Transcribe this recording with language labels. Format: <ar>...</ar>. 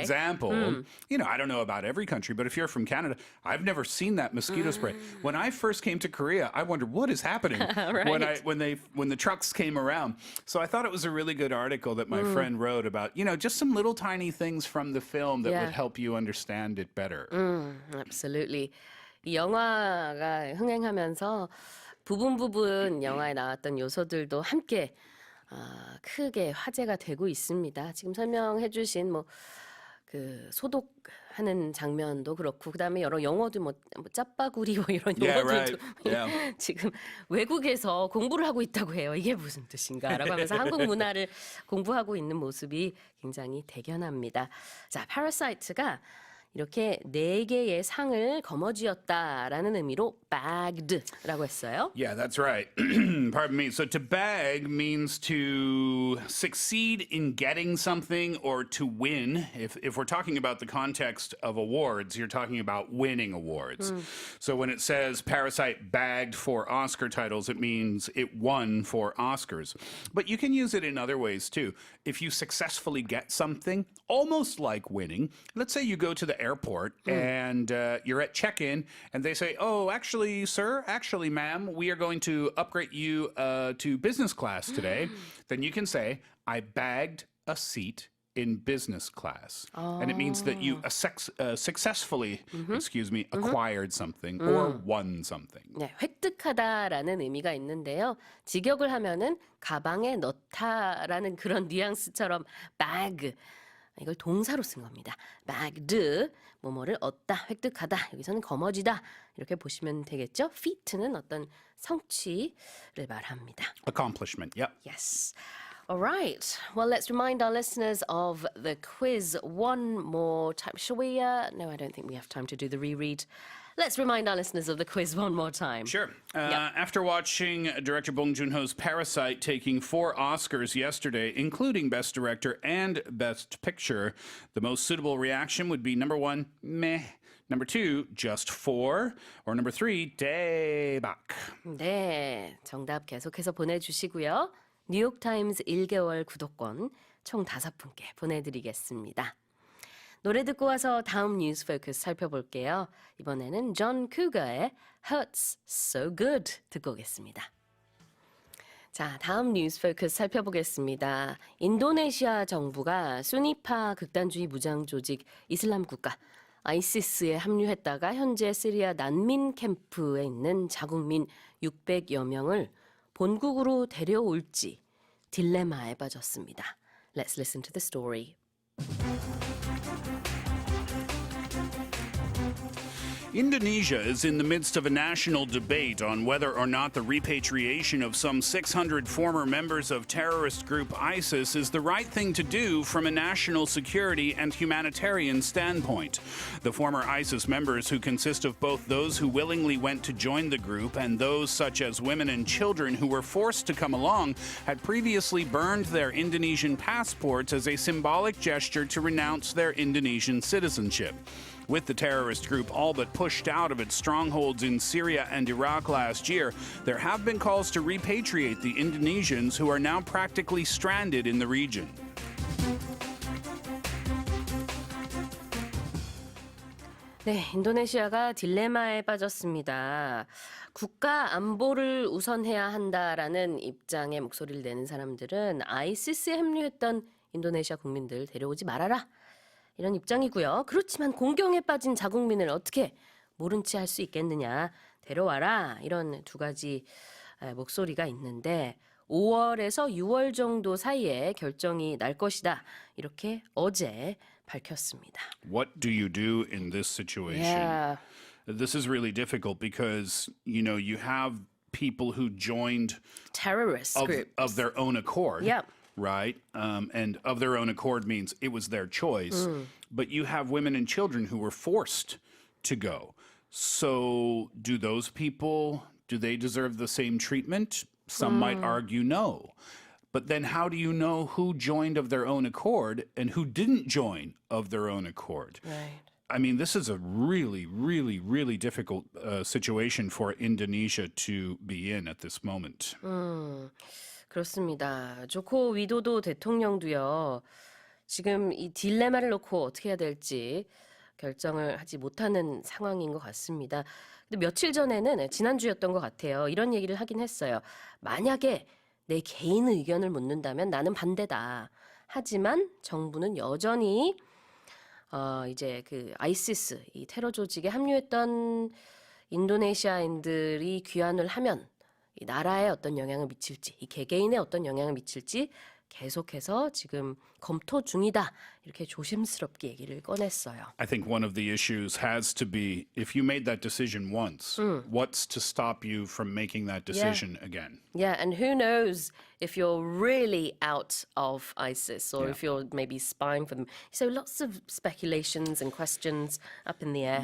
<en>example, you know, I don't know about every country, but if you're from Canada, I've never seen that mosquito spray. When I first came to Korea, I wondered what is happening Right. when the trucks came around. So I thought it was a really good article that my friend wrote about, you know, just some little tiny things from the film that would help you understand it better. Absolutely.</en> <ko>이 영화가 흥행하면서 부분 영화에 나왔던 요소들도 함께 크게 화제가 되고 있습니다. 지금 설명해 주신 그 소독하는 장면도 그렇고 그다음에 여러 영어도 짜파구리 이런 용어들도 지금 외국에서 공부를 하고 있다고 해요. 이게 무슨 뜻인가라고 하면서 한국 문화를 공부하고 있는 모습이 굉장히 대견합니다. 자, 파라사이트가 이렇게 4개의 상을 거머쥐었다라는 의미로 bagged라고 했어요.</ko> <en>Yeah, that's right. Pardon me. So to bag means to succeed in getting something or to win. If we're talking about the context of awards, you're talking about winning awards. So when it says Parasite bagged 4 Oscar titles, it means it won 4 Oscars. But you can use it in other ways too. If you successfully get something, almost like winning, let's say you go to the airport and you're at check-in and they say, oh, actually, sir, actually, ma'am, we are going to upgrade you to business class today. Then you can say, I bagged a seat in business class. And it means that you successfully, acquired something or won something.</en> <ko>네, 획득하다라는 의미가 있는데요. 직역을 하면은 가방에 넣다라는 그런 뉘앙스처럼 bag 이걸 동사로 쓴 겁니다. bagged 뭐뭐를 얻다, 획득하다. 여기서는 거머쥐다. 이렇게 보시면 되겠죠? feat는 어떤 성취를 말합니다.</ko> <en>Accomplishment, yep. Yes. All right. Well, let's remind our listeners of the quiz one more time. Shall we? No, I don't think we have time to do the reread. Let's remind our listeners of the quiz one more time. Sure. After watching director Bong Joon-ho's Parasite taking 4 Oscars yesterday, including Best Director and Best Picture, the most suitable reaction would be number 1, meh. Number 2, just 4. Or number 3, 대박.</en> <ko>네, 정답 계속해서 보내주시고요. 뉴욕타임즈 1개월 구독권 총 5분께 보내드리겠습니다. 노래 듣고 와서 다음 뉴스 포커스 살펴볼게요. 이번에는 존 쿠거의 Hurts So Good 듣고 오겠습니다. 자, 다음 뉴스 포커스 살펴보겠습니다. 인도네시아 정부가 수니파 극단주의 무장 조직 이슬람 국가 ISIS에 합류했다가 현재 시리아 난민 캠프에 있는 자국민 600여 명을 본국으로 데려올지 딜레마에 빠졌습니다.</ko> <en>Let's listen to the story. Indonesia is in the midst of a national debate on whether or not the repatriation of some 600 former members of terrorist group ISIS is the right thing to do from a national security and humanitarian standpoint. The former ISIS members, who consist of both those who willingly went to join the group and those such as women and children who were forced to come along, had previously burned their Indonesian passports as a symbolic gesture to renounce their Indonesian citizenship. With the terrorist group all but pushed out of its strongholds in Syria and Iraq last year, there have been calls to repatriate the Indonesians who are now practically stranded in the region.</en> <ko>네, 인도네시아가 딜레마에 빠졌습니다. 국가 안보를 우선해야 한다라는 입장의 목소리를 내는 사람들은 아이시스에 합류했던 인도네시아 국민들 데려오지 말아라. 이런 입장이고요. 그렇지만 공경에 빠진 자국민을 어떻게 모른 채 할 수 있겠느냐. 데려와라. 이런 두 가지 목소리가 있는데 5월에서 6월 정도 사이에 결정이 날 것이다. 이렇게 어제 밝혔습니다.</ko> <en>What do you do in this situation? Yeah. This is really difficult because, you have people who joined Terrorist groups. of their own accord. Yep. Right? And of their own accord means it was their choice. But you have women and children who were forced to go. So do those people, do they deserve the same treatment? Some might argue no. But then how do you know who joined of their own accord and who didn't join of their own accord? Right. I mean, this is a really, really, really difficult situation for Indonesia to be in at this moment.</en> <ko>그렇습니다. 조코 위도도 대통령도요. 지금 이 딜레마를 놓고 어떻게 해야 될지 결정을 하지 못하는 상황인 것 같습니다. 근데 며칠 전에는 지난주였던 것 같아요. 이런 얘기를 하긴 했어요. 만약에 내 개인 의견을 묻는다면 나는 반대다. 하지만 정부는 여전히 이제 그 아이시스 이 테러 조직에 합류했던 인도네시아인들이 귀환을 하면 이 나라에 어떤 영향을 미칠지, 이 개개인에 어떤 영향을 미칠지 계속해서 지금 검토 중이다. 이렇게 조심스럽게 얘기를 꺼냈어요.</ko> <en>I think one of the issues has to be if you made that decision once, what's to stop you from making that decision again? Yeah, and who knows if you're really out of ISIS or if you're maybe spying for them. So lots of speculations and questions up in the air.</en>